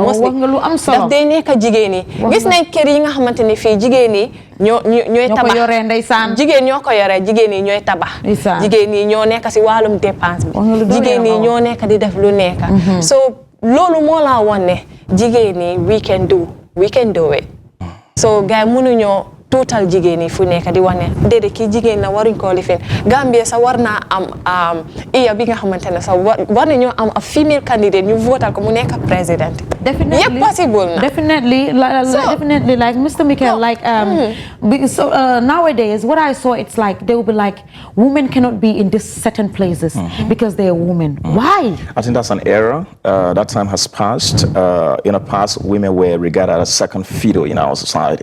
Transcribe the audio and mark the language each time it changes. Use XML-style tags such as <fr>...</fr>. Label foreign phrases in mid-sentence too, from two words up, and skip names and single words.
<wo>wax nga lu am solo daf dee nekk jigéen yi gis nañ kër yi nga xamante ne fii jigéen yi ñooy tabax jigéen ñoo ko yore jigéen yi ñooy tabax jigéen yi ñoo nekk si wàllum dépense bi jigéen yi ñoo nekk di def lu nekk so loolu moo laa wan ne jigéen yi</wo> <en>we can do it</en> <wo>so gars yi mënuñoo tuutal jigéen yi fu nekk di wax ne déedéet kii jigéen na waruñ koo lifin Gambia sa war naa am iya bi nga xamante ne sa war nañoo am</wo> <en>a female candidate</en> <wo>ñu votal ko mu nekk président yëpp possible na</wo> <en>definitely like Mr. Michael so nowadays what I saw it's like they will be like women cannot be in these certain places because they are women why I think that's an error that time has passed in the past women were regarded as second fiddle in our society.</en>